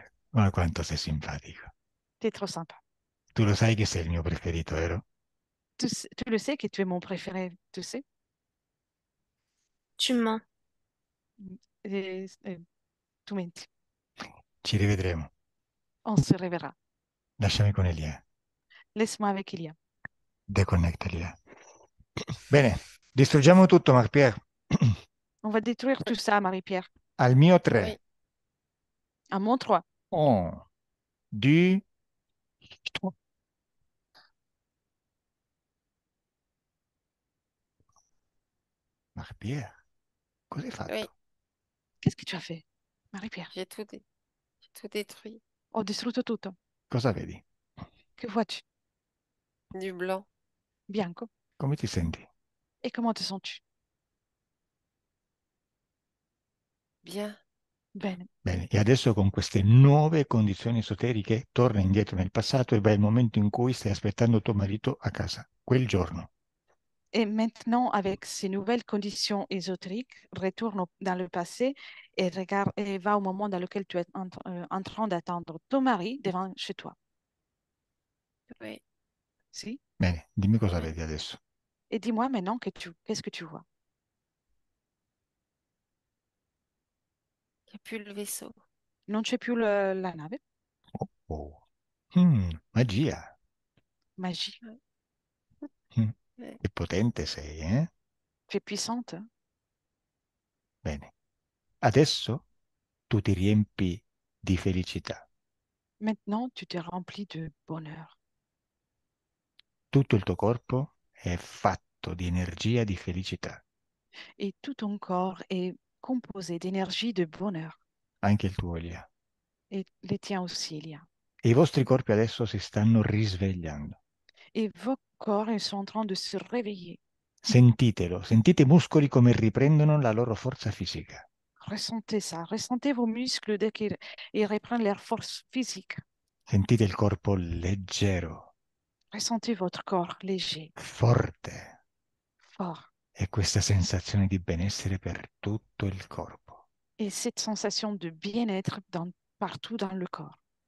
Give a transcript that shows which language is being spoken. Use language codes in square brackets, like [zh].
[it] Ma quanto sei simpatico. [fr] T'es trop sympa. [it] Tu lo sai che sei il mio preferito, vero? [fr] Tu le sais que tu es mon préféré, tu sais? Tu mens. [it] Tu menti. Ci rivedremo. [fr] On se reverra. [it] Lasciami con Elia. [fr] Laisse-moi avec Ilia. [it] Deconnecta Elia. Bene, distruggiamo tutto, Marpier. [fr] On va détruire tout ça, Marie-Pierre. [it] Al mio 3. [fr] Oui. À mon 3. [it] 1, 2, 3. Marpier, cosa hai [fr] Oui. [it] fatto? [fr] Qu'est-ce que tu as fait, Marie-Pierre? J'ai tout détruit. [it] Ho distrutto tutto. Cosa vedi? [fr] Que vois-tu? Du blanc. [it] Bianco. Come ti senti? [fr] Et comment te sens-tu? Bien. [it] Bene. Bene, e adesso con queste nuove condizioni esoteriche torna indietro nel passato e vai al momento in cui stai aspettando tuo marito a casa, quel giorno. [fr] Et maintenant, avec ces nouvelles conditions ésotériques, retourne dans le passé et regarde et va au moment dans lequel tu es en train d'attendre ton mari devant chez toi. Oui. [it] Si? Bene, dimmi cosa [fr] Oui. [it] vedi adesso. [fr] Et dis-moi maintenant qu'est-ce que tu vois? Il n'y a plus le vaisseau. [it] Non c'è più la nave? Oh, oh. Magia. [fr] Magie. Mm, Oui. [it] che potente sei, eh? [fr] Tu es puissante. [it] Bene. Adesso tu ti riempi di felicità. [fr] Maintenant, tu te remplis de bonheur. [it] Tutto il tuo corpo è fatto di energia di felicità. [fr] Et tout ton corps est composé d'énergie de bonheur. [it] Anche il tuo, Elia. [fr] Et les tiens aussi, il y a. [it] E i vostri corpi adesso si stanno risvegliando. [fr] Et vos corps, ils sont en train de se réveiller. [it] Sentitelo, sentite i muscoli come riprendono la loro forza fisica. [fr] Ressentez ça. Ressentez vos muscles dès qu'ils ils reprennent leur force physique. [it] Sentite il corpo leggero, [fr] Ressentez votre corps léger, [it] forte [fr] fort. [it] e questa sensazione di benessere per tutto il corpo. [fr] Et cette sensation de bien-être partout dans le corps.